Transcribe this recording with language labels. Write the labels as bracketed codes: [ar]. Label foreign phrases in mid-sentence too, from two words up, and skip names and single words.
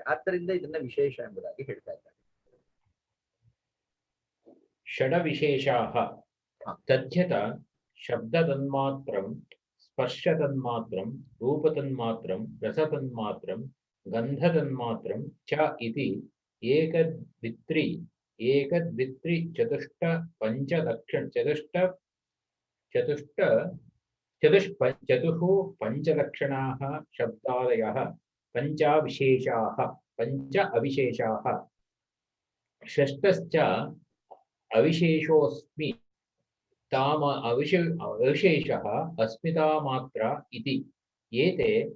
[kn] ಆದ್ದರಿಂದ ಇದನ್ನ ವಿಶೇಷ ಎಂಬುದಾಗಿ ಹೇಳ್ತಾ ಇದ್ದಾರೆ. [sa] ಷಡ ವಿಶೇಷಾಃ ತಥ್ಯತ ಶಬ್ದ ತನ್ಮಾತ್ರಂ, ಸ್ಪರ್ಶ ತನ್ಮಾತ್ರಂ, ರೂಪ ತನ್ಮಾತ್ರಂ, ರಸ ತನ್ಮಾತ್ರಂ, ಗಂಧ ತನ್ಮಾತ್ರಂ ಚ ಇತಿ ಏಕದ್ವಿತ್ರಿ ಚತುಷ್ಟ ಪಂಚಲಕ್ಷಣ ಚತುಃ ಪಂಚಲಕ್ಷಣಾಃ ಶಬ್ದಾದಯಃ ಪಂಚಾವಿಶೇಷಾಃ ಪಂಚ ಅವಿಶೇಷಾಃ ಷಷ್ಠಶ್ಚ ಅವಿಶೇಷೋಸ್ಮಿ ತಾಮ ಅವಿಶೇಷಃ ಅಸ್ಮಿತಾಮಾತ್ರ ಇತಿ ಏತೆ